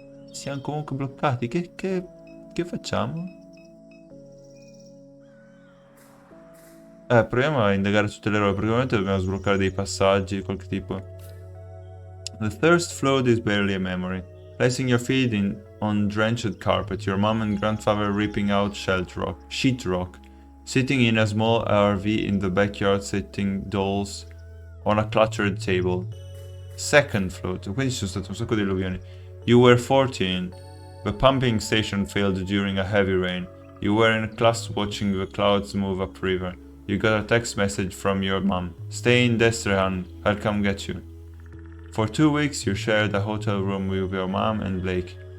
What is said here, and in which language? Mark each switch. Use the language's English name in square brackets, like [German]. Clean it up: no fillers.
[Italian] siamo comunque bloccati. Che facciamo? Proviamo a indagare tutte le robe. Praticamente dobbiamo sbloccare dei passaggi di qualche tipo. [English] The thirst flood is barely a memory. Placing your feet on drenched carpet, your mom and grandfather ripping out sheetrock, sitting in a small RV in the backyard setting dolls on a cluttered table. [Italian] Second flood, quindi ci sono state un sacco di alluvioni. [English] You were 14. The pumping station failed during a heavy rain. You were in class watching the clouds move upriver. You got a text message from your mom. Stay in Destrehan, I'll come get you. For 2 weeks you shared a hotel room with your mom and Blake.